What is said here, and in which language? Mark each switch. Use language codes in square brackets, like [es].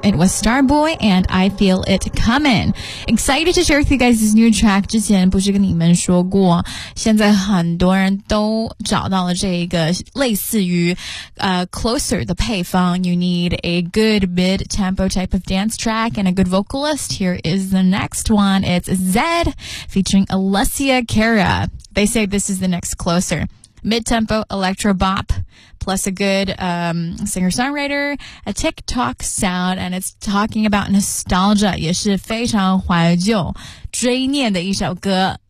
[en] It was Starboy and I Feel It Coming. Excited to share with you guys this new track. [zh] 之前不是跟你们说过，现在很多人都找到了这个类似于Closer 的配方。 [en] You need a good mid-tempo type of dance track and a good vocalist. Here is the next one. It's Zed featuring Alessia Cara. They say this is the next Closer. Mid-tempo electro bop, plus a good singer-songwriter, a TikTok sound, and it's talking about nostalgia, [zh] 也是非常怀旧追念的一首歌。